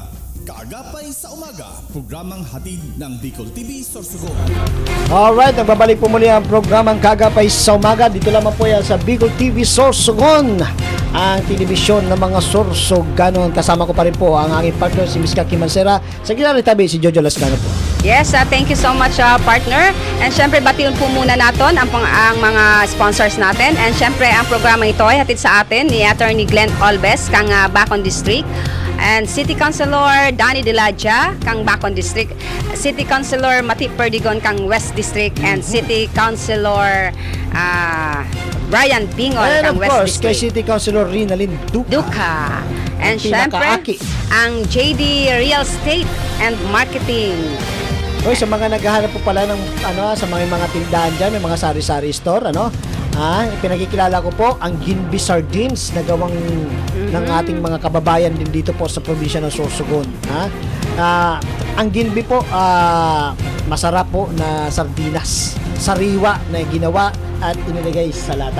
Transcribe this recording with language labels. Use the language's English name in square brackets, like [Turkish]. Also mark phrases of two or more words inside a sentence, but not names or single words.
[Filipino] Kaagapay sa Umaga, programang hatid ng Bicol TV Sorsogon. Alright, nagbabalik po muli ang programang Kaagapay sa Umaga. Dito lamang po yan sa Bicol TV Sorsogon, ang telebisyon ng mga Sorsoganon. Kasama ko pa rin po ang aking partner, si Miss Kaki Mansera. [Bikol] Sa gilala tabi, [Filipino] si Jojo Lascano po. [English] Yes, thank you so much, partner. [Filipino] And syempre, batiyon po muna natin ang mga sponsors natin. And syempre, ang programa ito ay hatid sa atin ni Attorney Glenn Olves, kang Bacon District. And City Councilor Danny Diladja, kang Bacon District. City Councilor Mati Perdigon, kang West District. And City Councilor Brian Pingol, And kang of West course, District. kay City Councilor Rinalyn Duca. And syempre, pinakaaki. ang JD Real Estate and Marketing. Hoy, sa mga naghahanap po pala ng sa mga tindahan dyan, may mga [English] sari-sari store, [Filipino] pinakikilala ko po ang Ginby Sardines na gawang ng ating mga kababayan din dito po sa probinsya ng Sorsogon. Ang Ginby po, masarap po na sardinas, sariwa na ginawa at inilagay sa lata.